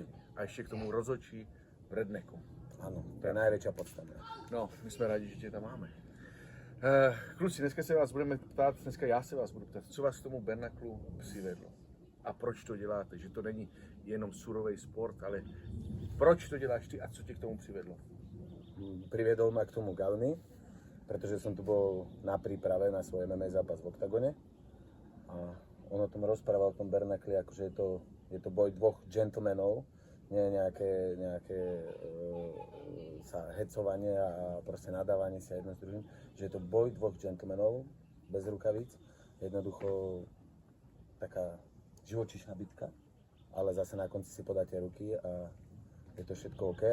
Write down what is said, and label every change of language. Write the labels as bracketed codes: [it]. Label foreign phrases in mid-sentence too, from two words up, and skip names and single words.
[cs] A ještě k tomu rozhodčí v Rednecku. Ano, to je největší podstata. No, my jsme rádi, že tě tam máme. Kluci, dneska se vás budeme ptát, dneska já se vás budu ptát, co vás k tomu Bernaclu přivedlo? A proč to děláte? Že to není jenom surový sport, ale proč to děláš ty a co tě k tomu přivedlo? [sk] Priviedol ma k tomu Gavny, pretože som tu bol na príprave na svoj MMA zápas v Oktagone. A on o tom rozprával v tom Bernacli, akože je to boj dvoch gentlemanov, nie nejaké sa hecovanie a proste nadávanie si jedno s druhým, že je to boj dvoch gentlemanov bez rukavíc, jednoducho taká živočíšna bitka, ale zase na konci si podáte ruky a je to všetko OK.